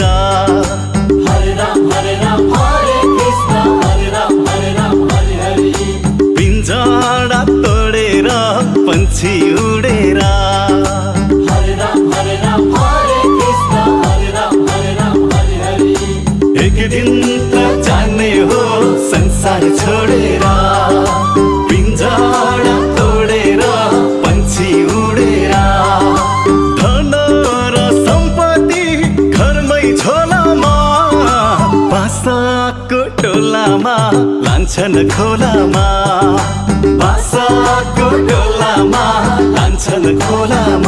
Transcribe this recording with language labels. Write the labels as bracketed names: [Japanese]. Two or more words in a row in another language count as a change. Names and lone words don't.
[Sanskrit] हरे राम हरे कृष्ण हरे राम हरे हरि। [Nepali] पिंजरा तोडेर पंछी उडेर, [Sanskrit] हरे राम हरे कृष्ण हरे राम हरे हरि। [Nepali] एक दिन त जाने हो संसार छोडेर, पिंजरा तोडेर पंछी उडेर। धन र सम्पत्ति घरमै झोलामा, बासाको टोलामा लान्छन् खोलामा, बासाको टोलामा लान्छन् खोलामा।